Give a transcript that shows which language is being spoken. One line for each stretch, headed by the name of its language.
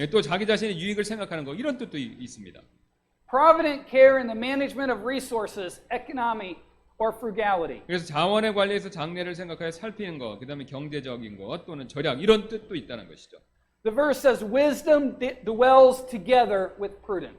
Korean: 예, 또 자기 자신의 유익을 생각하는 것 이런 뜻도 있습니다.
English: Provident care in the management of resources, economy, or frugality.
Korean: 그래서 자원의 관리에서 장래를 생각하여 살피는 것, 그다음에 경제적인 것 또는 절약 이런 뜻도 있다는 것이죠.
English: The verse says wisdom dwells together with prudence.